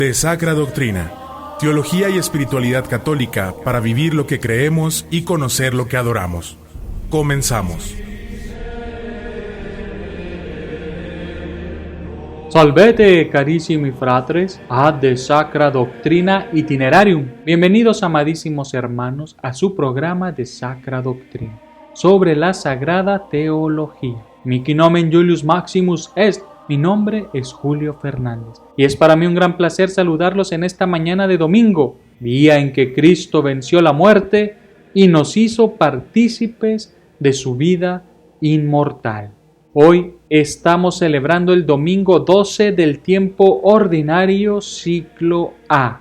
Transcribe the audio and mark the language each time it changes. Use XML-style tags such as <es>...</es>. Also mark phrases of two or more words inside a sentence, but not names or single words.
<es>De Sacra Doctrina, teología y espiritualidad católica para vivir lo que creemos y conocer lo que adoramos. Comenzamos.</es> <la>Salvete, carissimi fratres, ad de Sacra Doctrina Itinerarium.</la> <es>Bienvenidos, amadísimos hermanos, a su programa de Sacra Doctrina, sobre la Sagrada Teología.</es> <la>Mihi nomen Julius Maximus est.</la> <es>Mi nombre es Julio Fernández y es para mí un gran placer saludarlos en esta mañana de domingo, día en que Cristo venció la muerte y nos hizo partícipes de su vida inmortal. Hoy estamos celebrando el domingo 12 del tiempo ordinario ciclo A.</es>